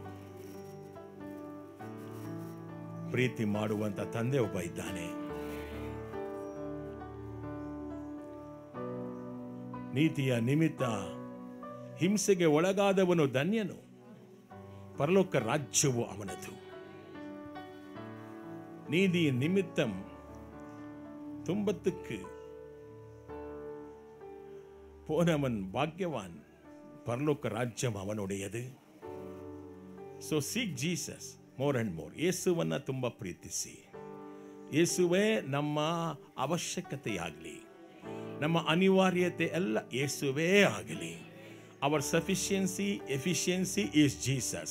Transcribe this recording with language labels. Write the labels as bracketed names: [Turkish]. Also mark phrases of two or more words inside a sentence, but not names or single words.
[Kannada] ಪ್ರೀತಿ ಮಾಡುವಂತ ತಂದೆ ಒಬ್ಬ ಇದ್ದಾನೆ. ನೀತಿಯ ನಿಮಿತ್ತ ಹಿಂಸೆಗೆ ಒಳಗಾದವನು ಧನ್ಯನು, ಪರಲೋಕ ರಾಜ್ಯವು ಅವನದು. [Tamil] நீதி நிமித்தம் துன்பத்துக்கு போனவன் பாக்கியவான், பரலோக ராஜ்யம் அவனுடையது. [English] so seek Jesus more and more. [Kannada] ಯೇಸುವನ್ನ ತುಂಬ ಪ್ರೀತಿಸಿ. ಯೇಸುವೇ ನಮ್ಮ ಅವಶ್ಯಕತೆಯಾಗಲಿ, ನಮ್ಮ ಅನಿವಾರ್ಯತೆ ಎಲ್ಲ ಯೇಸುವೇ ಆಗಲಿ. [English] our sufficiency efficiency is Jesus.